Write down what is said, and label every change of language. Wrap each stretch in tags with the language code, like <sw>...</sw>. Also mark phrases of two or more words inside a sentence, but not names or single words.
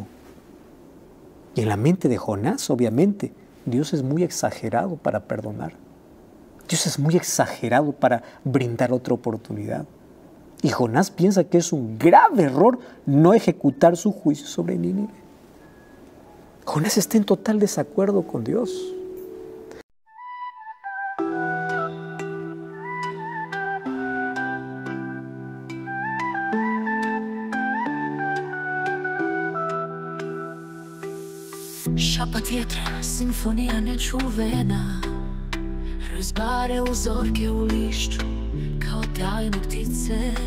<es>Y en la mente de Jonás, obviamente, Dios es muy exagerado para perdonar. Dios es muy exagerado para brindar otra oportunidad. Y Jonás piensa que es un grave error no ejecutar su juicio sobre Nínive. Jonás está en total desacuerdo con Dios.</es> <hr>Šapa vjetra, simfonija nečuvena, razbare uzorke u lišću kao tajne ptice.</hr>